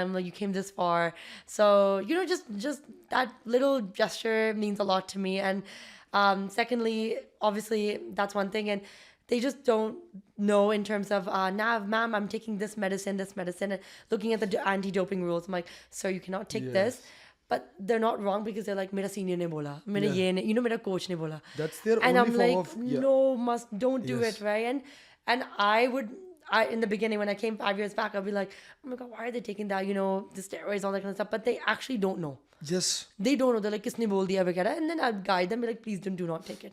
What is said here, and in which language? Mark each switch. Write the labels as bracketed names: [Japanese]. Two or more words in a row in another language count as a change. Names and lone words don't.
[English] I'm like, you came this far. So, just that little gesture means a lot to me. And secondly, obviously that's one thing. And they just don't know in terms of, Nav, ma'am, I'm taking this medicine, and looking at the anti-doping rules. I'm like, sir, you cannot take this. But they're not wrong because they're like, [Hindi] मेरा सीनियर ने बोला, मेरा ये ने, मेरा कोच ने बोला. [English] That's their and only I'm form like, of... no, don't do it, right? And I in the beginning, when I came 5 years back, I'd be like, oh my God, why are they taking that, the steroids, all that kind of stuff. But they actually don't know. Yes. They don't know. They're like, [Hindi] किसने बोल दिया वगैरह. [English] And then I'd guide them, be like, please do not take it.